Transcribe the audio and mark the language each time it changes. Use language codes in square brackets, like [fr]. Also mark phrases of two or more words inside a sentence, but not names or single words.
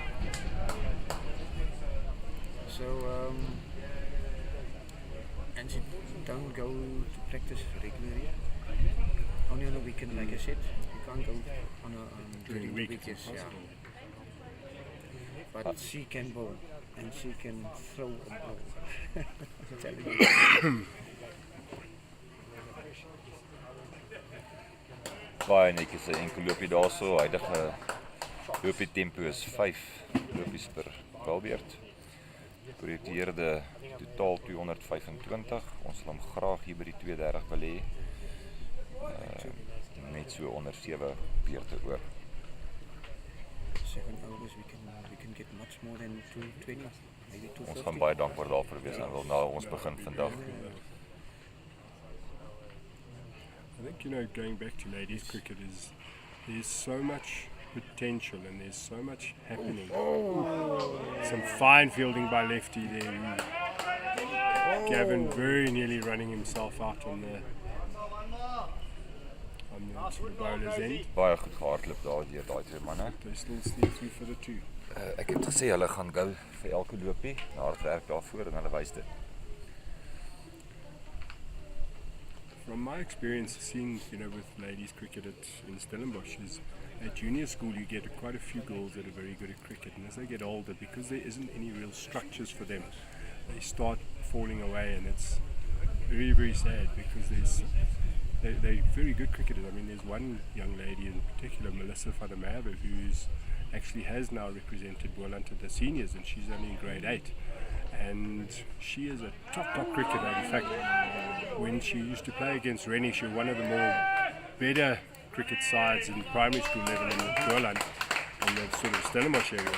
[en] So, and she don't go to practice regularly. Only on the weekend, like I said. You can't go on during the weekends. Yeah. But she can bowl, and she can throw a ball. I'm telling you. [af] Baie netjies 'n enkel loopie daarso. Huidige loopie tempo is 5 lopies per balbeurt. Projekteerde totaal 225. Ons sal hom graag hier by die 230 wil hê. Net so onder 7 beurte oor. [en] 7 overs, we can get much more than 220, maybe 250. [af] Ons gaan baie dankbaar daarvoor wees en wil nou ons begin vandag. [en] I think, going back to ladies cricket there's so much potential and there's so much happening. Some fine fielding by lefty there. Gavin very nearly running himself out on the on the bowler's end. [af] Baie goed gehardloop daar deur daai twee manne. [en] They still sleep through for the two. [af] Ek het gesê hulle gaan go vir elke loopie, hard werk daarvoor en hulle wys dit. [en] From my experience seeing, with ladies cricket in Stellenbosch is at junior school you get quite a few girls that are very good at cricket, and as they get older, because there isn't any real structures for them, they start falling away, and it's very, very sad because they're very good cricketers. I mean, there's one young lady in particular, Melissa van der Merwe, who's actually has now represented Boland at the seniors, and she's only in grade 8. And she is a top cricketer. In fact, when she used to play against Rennie, she was one of the more better cricket sides in primary school level in Boland, in the sort of Stellenbosch area.